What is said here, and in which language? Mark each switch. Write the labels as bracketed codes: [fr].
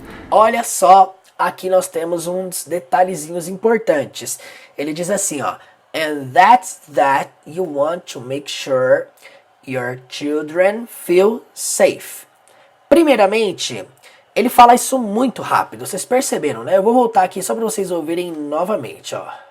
[pt] Olha só, aqui nós temos uns detalhezinhos importantes. Ele diz assim, ó. [en] And that's that you want to make sure your children feel safe. [pt] Primeiramente, ele fala isso muito rápido, vocês perceberam, né? Eu vou voltar aqui só para vocês ouvirem novamente, ó.